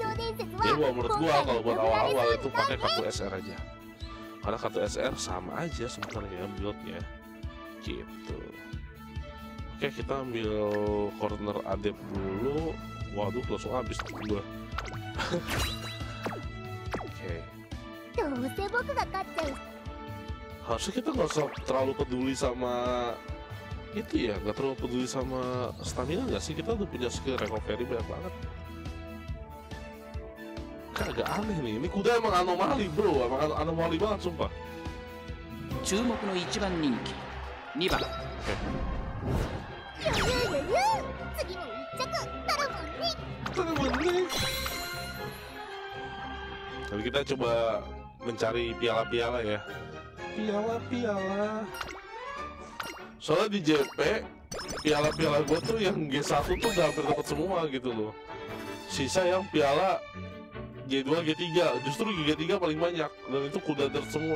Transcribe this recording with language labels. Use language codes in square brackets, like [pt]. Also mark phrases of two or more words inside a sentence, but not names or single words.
[id] Jadi menurut gua kalau buat awal-awal itu pakai kartu SR aja. Karena kartu SR sama aja sebenarnya build-nya gitu. Oke, kita ambil corner adep dulu. Waduh, langsung habis gua. Oke. [ja] どうせ僕が勝っちゃう。 [id] Harusnya kita nggak usah terlalu peduli sama itu ya, nggak terlalu peduli sama stamina nggak sih? Kita udah punya [en] skill recovery [id] banyak banget. Kayak agak aneh nih, ini kuda emang anomali bro, emang anomali banget sumpah. [ja] 注目の一番人気2番次も一着タラモンに。 [id] Jadi kita coba mencari piala-piala ya. Piala-piala. Soalnya di JP piala-piala gue tuh yang G1 tuh udah hampir dapat semua gitu loh. Sisa yang piala G2, G3, justru G3 paling banyak dan itu kuda dirt semua.